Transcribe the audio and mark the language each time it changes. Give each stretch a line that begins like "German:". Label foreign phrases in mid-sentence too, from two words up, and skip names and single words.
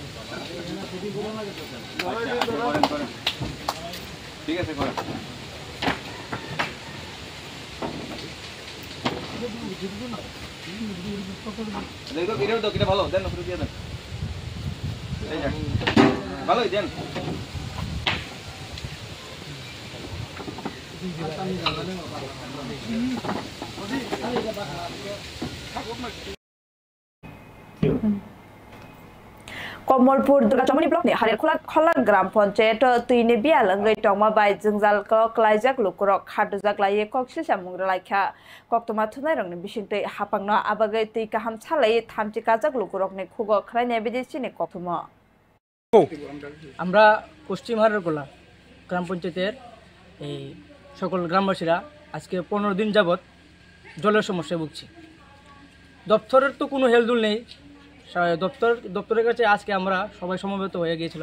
Bangla: ঠিক আছে করেন। দেখো ভিডিও দাও, কিটা ভালো দেন, উপরে দিয়ে দেন। এই যাক ভালোই দেন।
Kok Borok: कमलपुर दुर्गाचमनी ब्लक नि हारेर खला ग्राम पंचायत तुइने बियालंगै टंमा बाय जोंजाल क्लाइजाक लुकुरक खादुजाक लाये कक्सिल सामुंग्रा लाइखा कक्तमा थुनाय रंनि बिसिंतै हापांनो आबागै तै गाहाम सालायै थामथि काजाक लुकुरकनि खुगो खरायनाय बिदिसिनि कक्तमा
Bangla: আমরা পশ্চিম হারেরগোলা গ্রাম পঞ্চায়েতের এই সকল গ্রামবাসীরা আজকে 15 দিন যাবত জলের সমস্যায় ভুগছি। দপ্তরের তো কোনো হেলদুল নেই। দপ্তরের কাছে আজকে আমরা সবাই সমবেত হয়ে গিয়েছিলাম।